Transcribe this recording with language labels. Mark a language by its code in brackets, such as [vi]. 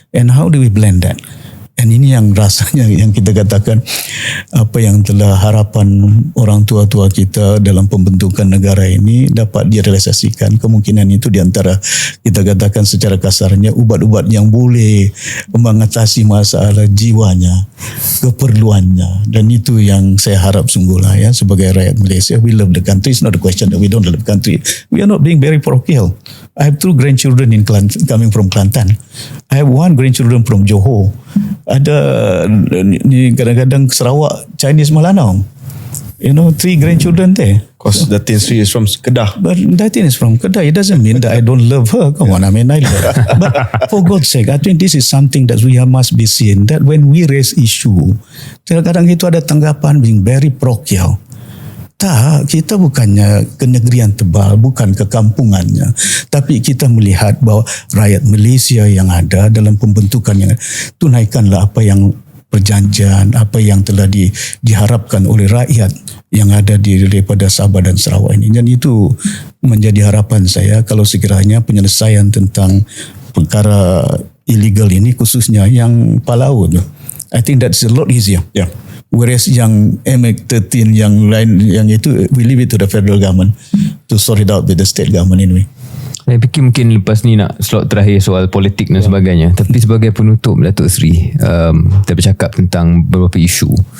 [en] And how do we blend that? [ms] And ini yang rasanya yang kita katakan, apa yang telah harapan orang tua-tua kita dalam pembentukan negara ini dapat direalisasikan. Kemungkinan itu diantara kita katakan secara kasarnya ubat-ubat yang boleh mengatasi masalah jiwanya, keperluannya. Dan itu yang saya harap sungguhlah sebagai rakyat Malaysia. [en] We love the country. It's not a question that we don't love the country. We are not being very parochial. I have 2 grandchildren in Kelantan, coming from Kelantan. I have 1 grandchildren from Johor. [ms] Ada ni kadang-kadang Sarawak Chinese Malanau. [en] 3 grandchildren there. Because Datin Sri is from Kedah. But Datin is from Kedah. It doesn't mean that I don't love her. Come on, I mean I love her. But for God's sake, I think this is something that we must be seen. That when we raise issue, [ms] kadang-kadang itu ada tanggapan [en] being very parochial. [ms] Tak, kita bukannya ke negeri yang tebal, bukan ke kampungannya. Tapi kita melihat bahawa rakyat Malaysia yang ada dalam pembentukan yang tunaikanlah apa yang perjanjian, apa yang telah diharapkan oleh rakyat yang ada daripada Sabah dan Sarawak ini. Dan itu menjadi harapan saya kalau sekiranya penyelesaian tentang perkara illegal ini, khususnya yang Palau tu. [en] I think that's a lot easier. Whereas [ms] yang MX-13 yang lain, yang itu [en] we leave it to the federal government to sort it out with the state government anyway. [ms] Saya fikir mungkin lepas ni nak slot terakhir soal politik dan sebagainya. Tapi sebagai penutup Datuk Seri, kita bercakap tentang beberapa isu.